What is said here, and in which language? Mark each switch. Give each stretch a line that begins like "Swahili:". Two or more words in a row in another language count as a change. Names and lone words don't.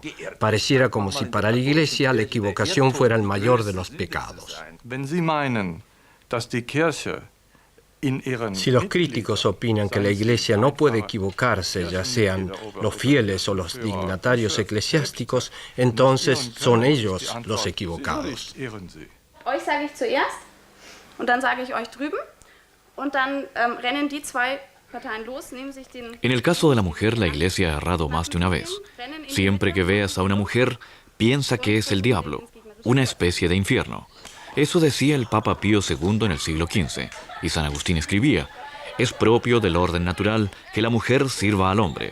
Spanish: Pareciera como si para la Iglesia la equivocación fuera el mayor de los pecados. Si los críticos opinan que la Iglesia no puede equivocarse, ya sean los fieles o los dignatarios eclesiásticos, entonces son ellos los equivocados.
German: Euch sage ich zuerst und dann sage ich euch drüben und dann rennen die zwei Parteien los, nehmen sich den...
Spanish: En el caso de la mujer, la Iglesia ha errado más de una vez. Siempre que veas a una mujer, piensa que es el diablo, una especie de infierno. Eso decía el Papa Pío II en el siglo XV, y San Agustín escribía: es propio del orden natural que la mujer sirva al hombre.